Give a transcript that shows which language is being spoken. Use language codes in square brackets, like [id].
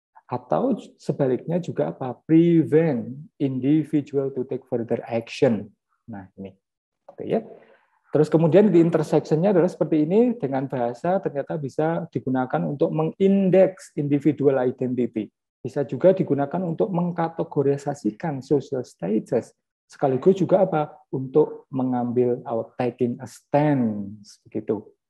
[id] Atau sebaliknya juga apa? [en] Prevent individual to take further action. [id] Nah, ini. Oke, ya. Terus kemudian di intersection-nya adalah seperti ini, dengan bahasa ternyata bisa digunakan untuk mengindeks individual identity. Bisa juga digunakan untuk mengkategorisasikan social status. Sekaligus juga apa? Untuk mengambil [en] or taking a stance [id] begitu.